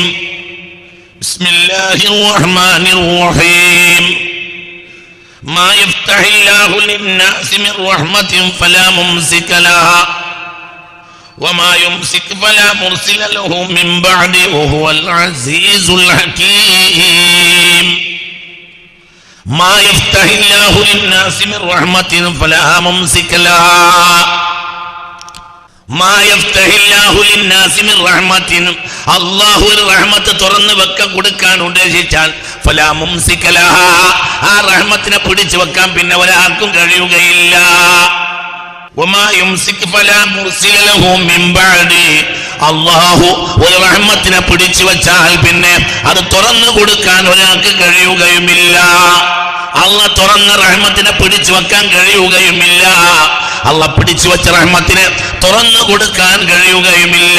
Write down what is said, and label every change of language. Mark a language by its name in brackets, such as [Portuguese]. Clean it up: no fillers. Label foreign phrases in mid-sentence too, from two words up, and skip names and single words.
[Arabic] بسم الله الرحمن الرحيم. ما يفتح الله للناس من رحمة فلا ممسك لها وما يمسك فلا مرسل له من بعده وهو العزيز الحكيم. ما يفتح الله للناس من رحمة فلا ممسك لها ما يفتح الله للناس من رحمة الله الرحمة [Malayalam] തുറന്നു വെക്കാൻ കൊടുക്കാൻ ഉദ്ദേശിച്ചാൽ [Arabic] فلا ممسك لها [Malayalam] ആ റഹ്മത്തിനെ പിടിച്ചു വെക്കാൻ പിന്നെ ഒരാൾക്കും കഴിയുകയില്ല. [Arabic] وما يمسك فلا مرسل له من بعده [Malayalam] അല്ലാഹു ഒരു റഹ്മത്തിനെ പിടിച്ചു വെച്ചാൽ പിന്നെ അത് തുറന്നു കൊടുക്കാൻ ഒരാൾക്ക് കഴിയുകയുമില്ല. അള്ളാഹ് തുറന്ന റഹ്മത്തിനെ പിടിച്ചു വെക്കാൻ കഴിയുകയുമില്ല. അള്ളാഹ് പിടിച്ചു വെച്ച റഹ്മത്തിനെ തുറന്നു കൊടുക്കാൻ കഴിയുകയുമില്ല.